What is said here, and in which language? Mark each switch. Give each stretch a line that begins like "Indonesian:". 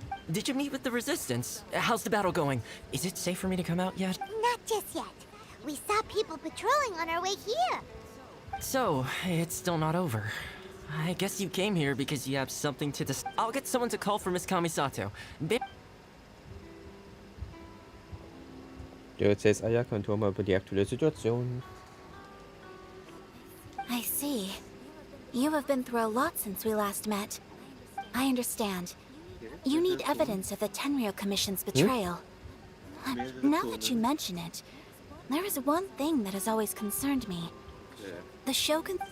English: Did you meet with the Resistance? How's the battle going? Is it safe for me to come out yet? Not just yet. We saw people patrolling on our way here. So, it's still not over. I guess you came here because you have something to I'll get someone to call for Miss Kamisato.
German: Du erzählst Ayaka und Toma über die aktuelle Situation.
English: I see. You have been through a lot since we last met. I understand. You need evidence of the Tenryou Commission's betrayal. Now that you mention it, there is one thing that has always concerned me. The Shogun...